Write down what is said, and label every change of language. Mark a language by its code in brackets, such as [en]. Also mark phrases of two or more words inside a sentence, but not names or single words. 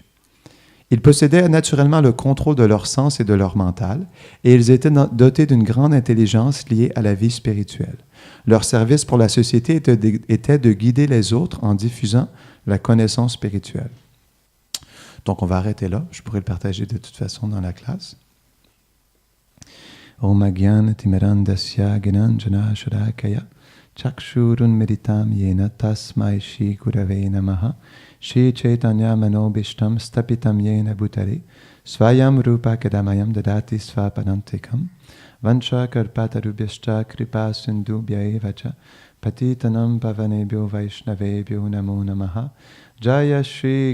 [fr] Ils possédaient naturellement le contrôle de leur sens et de leur mental, et ils étaient dotés d'une grande intelligence liée à la vie spirituelle. Leur service pour la société était de guider les autres en diffusant la connaissance spirituelle. Donc on va arrêter là, je pourrais le partager de toute façon dans la classe. [sa] ॐ अज्ञान तिमिरान्धस्य ज्ञानाञ्जन शलाकया चक्षुरुन् मीलितं येन तस्मै श्री गुरवे नमः श्री चैतन्य मनोऽभीष्टं स्थापितं येन भूतले स्वयं रूप कदामह्यं ददाति स्वपदान्तिकम् वाञ्छा कल्पतरुभ्यश्च कृपा सिन्धुभ्य एव च पतितानां पावनेभ्यो वैष्णवेभ्यो नमो नमः जय श्री